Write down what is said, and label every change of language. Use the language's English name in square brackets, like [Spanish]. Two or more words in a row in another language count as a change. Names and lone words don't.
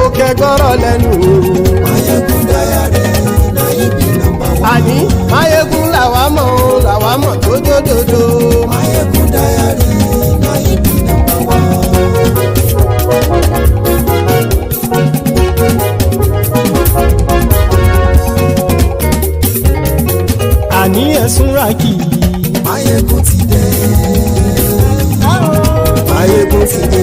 [Yoruba] kẹgbọ́rọ̀ lẹ́nu. [Nigerian Pidgin] MaiyegunDiary na him be number one. [Yoruba] àní Maiyegun làwa mọ̀ tó dòdòdò. [Nigerian Pidgin] MaiyegunDiary na him be number one. [Yoruba] àní ẹ̀sùn ràkì. Maiyegun ti dé. Maiyegun ti dé.